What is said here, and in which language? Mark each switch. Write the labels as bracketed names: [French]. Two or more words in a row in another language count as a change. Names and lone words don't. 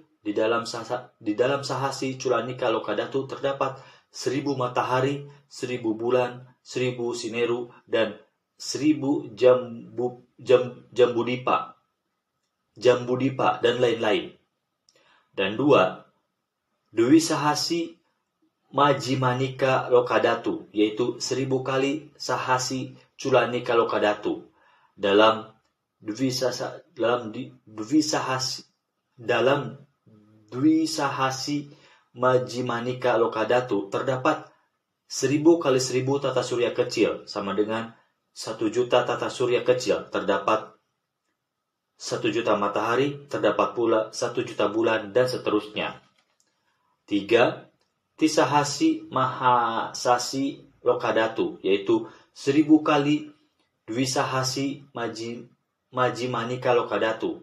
[Indonesian] Di dalam Sahasi Culanika Lokadhatu terdapat 1000 matahari, 1000 bulan, 1000 sineru, dan 1000 jambudipa dan lain-lain. Dan 2, Dwi Sahasi Majjimanika Lokadhatu yaitu 1000 kali Sahasi Culanika Lokadhatu. Dalam Dwi Sahasi Majjimanika Lokadhatu terdapat 1000 kali 1000 tata surya kecil sama dengan 1 juta tata surya kecil, terdapat 1 juta matahari, terdapat pula 1 juta bulan, dan seterusnya. 3. Tisahasi Mahasasi Lokadhatu yaitu 1000 kali Dwisahasi Majjimanika Lokadhatu.